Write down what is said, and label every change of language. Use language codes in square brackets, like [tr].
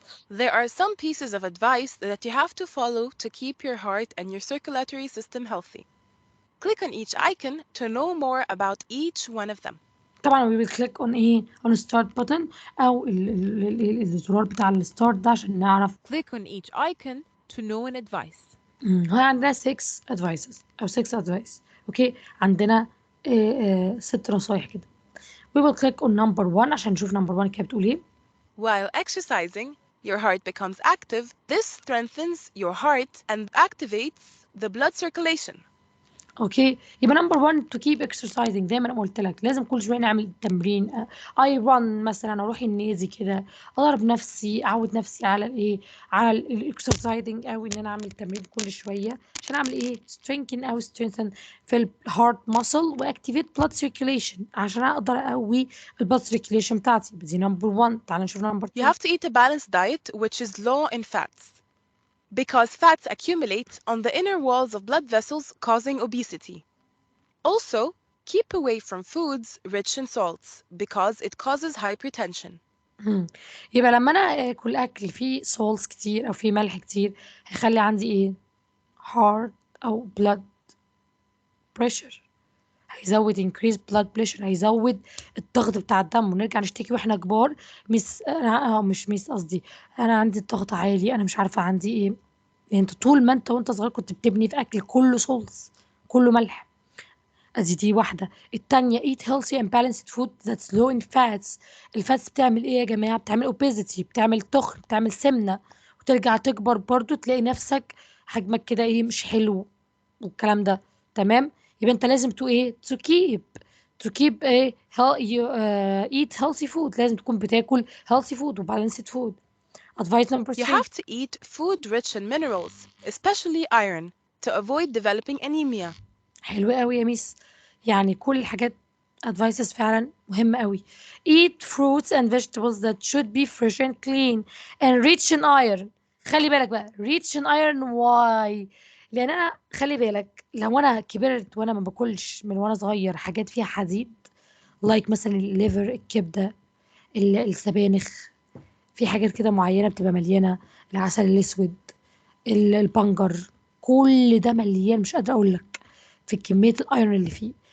[en] There are some pieces of advice that you have to follow to keep your heart and your circulatory system healthy. Click on each icon to know more about each one of them. [ar] طبعا [en] we will click on [ar] ايه [en] on start button [ar] او الزرار بتاع الستارت ده عشان نعرف. [en] Click on each icon to know an advice. [ar] هي عندنا 6 advices او 6 advice. اوكي، عندنا 6 نصايح كده. [en] we will click on number 1 [ar] عشان نشوف [en] number 1 [ar] كده بتقول ايه. [en] While exercising, your heart becomes active. This strengthens your heart and activates the blood circulation. [ar] اوكي، يبقى نمبر 1 تو كيب اكسرسايزنج، زي ما انا قلت لك لازم كل شويه نعمل تمرين. اي ران مثلا، اروح النادي كده، اضرب نفسي، اعود نفسي على الايه على الاكسرسايزنج، او ان انا اعمل تمرين كل شويه عشان اعمل ايه سترينكن او سترينثن في الهارت ماسل واكتيفيت بلاد سيركيوليشن عشان اقدر اقوي البلاد سيركيوليشن بتاعتي. دي نمبر 1. تعال نشوف نمبر 2. [en] You have to eat a balanced diet which is low in fats, because fats accumulate on the inner walls of blood vessels, causing obesity. Also, keep away from foods rich in salts because it causes hypertension. [ar] يبقى لما انا اكل اكل فيه سولز كتير او فيه ملح كتير هيخلي عندي ايه heart او blood pressure، هيزود [en] increase blood pressure، [ar] هيزود الضغط بتاع الدم، ونرجع نشتكي واحنا كبار مش ميس قصدي انا عندي الضغط عالي، انا مش عارفه عندي ايه يعني انت طول ما وانت صغير كنت بتبني في اكل كله صلص كله ملح. ادي دي واحده. التانية [en] eat healthy and balanced food that's low in fats. [ar] الفاتس بتعمل ايه يا جماعه؟ بتعمل obesity، بتعمل تخن، بتعمل سمنه، وترجع تكبر برضو تلاقي نفسك حجمك كده ايه مش حلو والكلام ده. تمام. يبقى انت لازم [en] to keep ايه eat healthy food. [ar] لازم تكون بتاكل healthy food و balanced food. [en] advice number You 3. have to eat food rich in minerals, especially iron, to avoid developing anemia. [ar] حلو قوي يا ميس. يعني كل الحاجات advices فعلا مهمة قوي. [en] eat fruits and vegetables that should be fresh and clean and rich in iron. [ar] خلي بالك بقى [en] rich in iron. [ar] why؟ لان انا خلي بالك لو انا كبرت وانا ما باكلش من وانا صغير حاجات فيها حديد like مثلا الليفر، الكبدة، السبانخ، في حاجات كده معينة بتبقى مليانة، العسل الاسود، البنجر، كل ده مليان مش قادرة اقول لك في كمية الايرون اللي فيه.